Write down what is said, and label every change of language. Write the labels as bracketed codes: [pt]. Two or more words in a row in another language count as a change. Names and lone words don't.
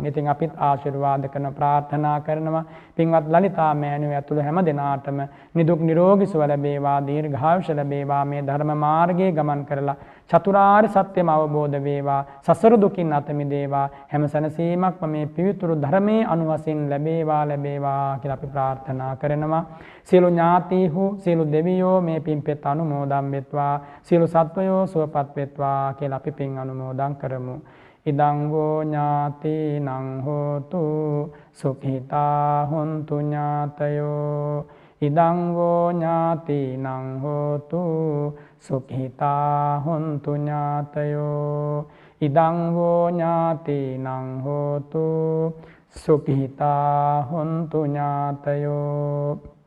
[si] ඉතින් අපිත් ආශිර්වාද කරන ප්‍රාර්ථනා කරනවා පින්වත් ලලිතා මෑණියෝ ඇතුළු හැම දෙනාටම නිදුක් නිරෝගී සුව ලැබේවා දීර්ඝායුෂ ලැබේවා මේ ධර්ම මාර්ගයේ ගමන් කරලා චතුරාර්ය සත්‍යම අවබෝධ වේවා සසර දුකින් අත මිදේවා හැම සැනසීමක්ම මේ පිවිතුරු ධර්මයේ අනුවසින් ලැබේවා කියලා අපි ප්‍රාර්ථනා කරනවා. සියලු ඥාතීහු සියලු දෙවියෝ මේ පින්පෙත් අනුමෝදන් වෙත්වා සියලු සත්වයෝ සුවපත් වෙත්වා කියලා අපි පින් අනුමෝදන් කරමු. [pi] ඉදං වූ ඥාතිනං හෝතු සුඛිතා හොන්තු ඥාතයෝ ඉදං වූ ඥාතිනං හෝතු සුඛිතා හොන්තු ඥාතයෝ ඉදං වූ ඥාතිනං හෝතු සුඛිතා හොන්තු ඥාතයෝ